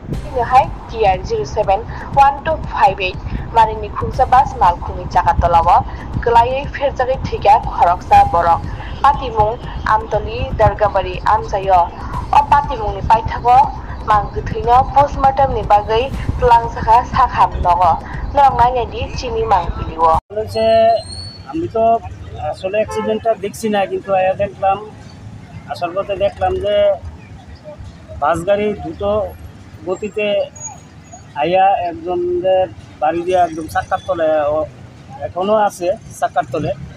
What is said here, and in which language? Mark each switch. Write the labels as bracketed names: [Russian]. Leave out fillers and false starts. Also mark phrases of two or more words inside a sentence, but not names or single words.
[Kok Borok] hai TR 071258 marini khungsa bus malkhungni jagatolao kelai ferjagi thiga khoroksa borok patimung amtoli dargabari amsayo o patimungni paithago mangthuino postmortem ni bagai plangsakha sakham nogo norngai di chini mangpiliwo [Bangla] বলেছে আমি তো আসলে অ্যাক্সিডেন্টটা দেখছি না, কিন্তু আয়া দেখলাম আসার পথে দেখলাম যে বাস গাড়ি দ্রুত গতিতে আয়া একজনের বাড়ি দিয়ে একদম চাক্কার তলে এখনও আছে চাক্কার তলে।